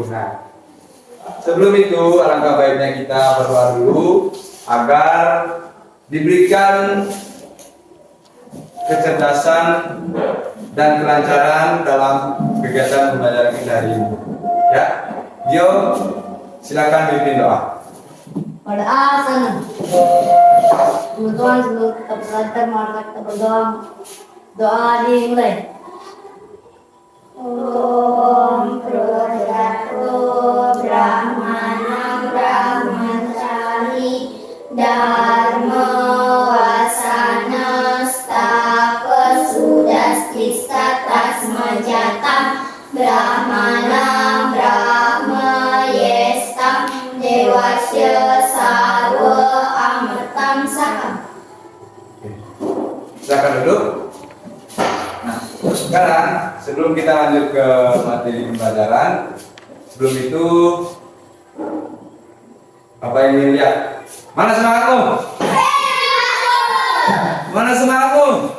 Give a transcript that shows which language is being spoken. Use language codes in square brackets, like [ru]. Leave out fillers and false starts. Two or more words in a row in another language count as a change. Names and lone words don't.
[id] Nah, sebelum itu alangkah baiknya kita berdoa dulu agar diberikan kecerdasan dan kelancaran dalam kegiatan pembelajaran kita hari ini. Ya, Gio, silakan pimpin doa. Pada asana. Teman-teman sebelum kita belajar mari kita berdoa. Doa dimulai. [sa] Om Purwodatu Brahmana Brahmacari Dharma Wasana Stapa Sudastista Tasmajatam Brahmana Brahma Yestam Dewasya Sarwa Amritam Sakam. [id] Silakan duduk. Nah, sekarang sebelum kita lanjut ke materi pembelajaran, sebelum itu apa yang ingin lihat? Mana semangatmu? Mana semangatmu?